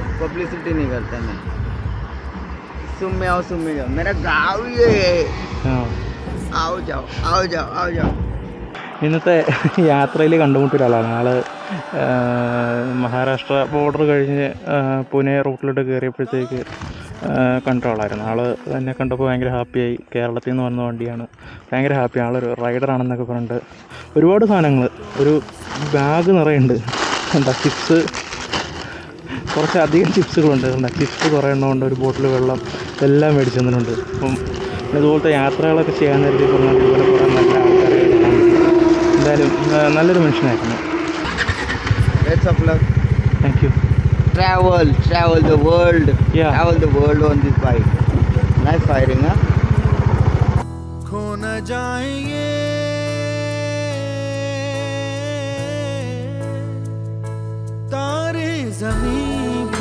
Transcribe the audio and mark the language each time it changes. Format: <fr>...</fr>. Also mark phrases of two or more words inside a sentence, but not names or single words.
<hi>पब्लिसिटी नहीं करता मैं। सुन में जाओ, मेरा गाँव ही है। आओ जाओ।</hi> <ml>ഇന്നത്തെ യാത്രയിൽ കണ്ടുമുട്ടിയ ഒരാളാണ് ആൾ. മഹാരാഷ്ട്ര ബോർഡർ കഴിഞ്ഞ് പുനെ റൂട്ടിലോട്ട് കയറിയപ്പോഴത്തേക്ക് കണ്ട ആളായിരുന്നു. ആൾ എന്നെ കണ്ടപ്പോൾ ഭയങ്കര ഹാപ്പിയായി. കേരളത്തിൽ നിന്ന് വന്ന വണ്ടിയാണ്, ഭയങ്കര ഹാപ്പി. ആളൊരു റൈഡറാണെന്നൊക്കെ പറഞ്ഞിട്ട് ഒരുപാട് സാധനങ്ങൾ, ഒരു ബാഗ് നിറയുണ്ട്. എന്താ ചിപ്സ്, കുറച്ചധികം ചിപ്സുകളുണ്ട്. എന്താ ചിപ്സ് കുറേ എണ്ണമുണ്ട്, ഒരു ബോട്ടിൽ വെള്ളം, എല്ലാം മേടിച്ചു തന്നിട്ടുണ്ട്. അപ്പം ഇതുപോലത്തെ യാത്രകളൊക്കെ ചെയ്യാൻ നേരത്തെ പറഞ്ഞാൽ ഇതുപോലെ കുറേ നല്ല ആൾക്കാരെ എന്തായാലും നല്ലൊരു മനുഷ്യനായിരുന്നു.</ml> <en>thank you. Travel the world. Yeah. Travel the world on this bike. Nice firing, huh?</en> <hi>खो न जाएंगे तारे ज़मीं</hi>